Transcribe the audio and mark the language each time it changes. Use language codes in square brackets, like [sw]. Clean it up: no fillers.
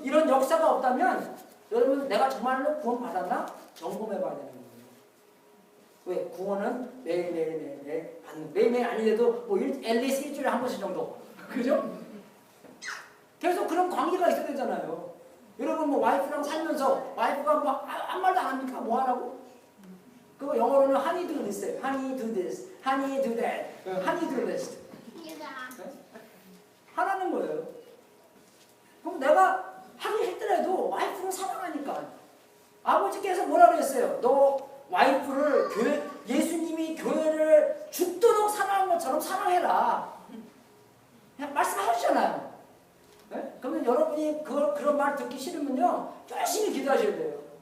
[ko] 이런 역사가 없다면 여러분 내가 정말로 구원받았나? 점검해봐야 되는 거예요. 왜? 구원은 매일매일 받는 매일매일 아니래도 뭐 앨리스 일주일에 한 번씩 정도 그죠? 계속 그런 관계가 있어야 되잖아요. 여러분 뭐 와이프랑 살면서 와이프가 뭐 아무 말도 안 합니까? 뭐 하라고? 그거 영어로는 [en] honey do this, honey do this, honey do that, honey do this. [ko] 하라는 거예요. 그럼 내가 하기 힘들어도 와이프를 사랑하니까. 아버지께서 뭐라 그랬어요? 너 와이프를 예수님이 교회를 죽도록 사랑한 것처럼 사랑해라. 그냥 말씀하셨잖아요. 네? 그러면 여러분이 그런 말 듣기 싫으면요 열심히 기도하셔야 돼요.